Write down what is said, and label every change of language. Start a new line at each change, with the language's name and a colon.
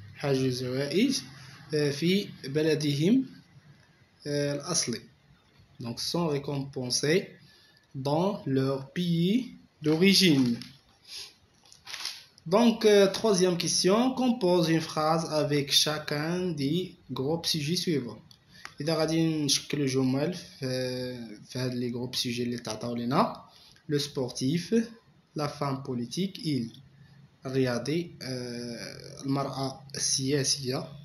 Arabic: حازوا جوائز في بلدهم الأصلي.
French: Donc sont récompensés dans leur pays d'origine. Donc troisième question, compose une phrase avec chacun des groupes sujets suivants.
Arabic: إذا غادي نشكلوا جمل في هاد لي جروب سوجي اللي تعطاو لينا.
French: Le sportif, la femme politique, il.
Arabic: الرياضي, المرأة السياسية.